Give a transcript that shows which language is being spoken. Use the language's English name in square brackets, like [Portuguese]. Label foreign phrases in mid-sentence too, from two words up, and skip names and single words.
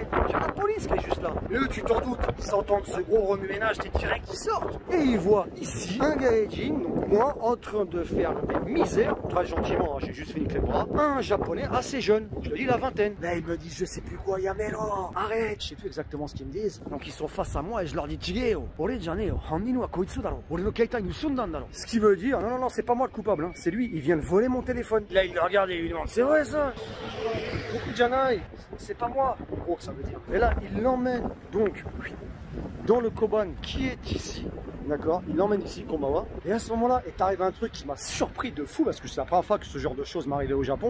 [French] Il y a la police qui est juste là. Et eux, tu t'en doutes, ils s'entendent ce gros remue-ménage, t'es direct, ils sortent. Et ils voient ici un gaijin, donc moi, en train de faire des misères, très gentiment, hein, j'ai juste fait une clé de bras, un japonais assez jeune, je le dis la vingtaine. Là, ils me disent, je sais plus quoi, Yamero, arrête, je sais plus exactement ce qu'ils me disent. Donc ils sont face à moi et je leur dis, [Japanese] ちがう、おれじゃねえ、はんにんはこいつだろう、おれのけいたいぬすんだだろう. [French] Ce qui veut dire, non, c'est pas moi le coupable, hein. C'est lui, il vient de voler mon téléphone. Là, il le regarde et il lui demande, c'est vrai ça? Beaucoup de janai, c'est pas moi. En gros, ça veut dire. Et là, il l'emmène donc dans le Koban qui est ici. d'accord? Il l'emmène ici, Kombawa. Et à ce moment-là, est arrivé un truc qui m'a surpris de fou, parce que c'est la première fois que ce genre de choses m'arrivait au Japon.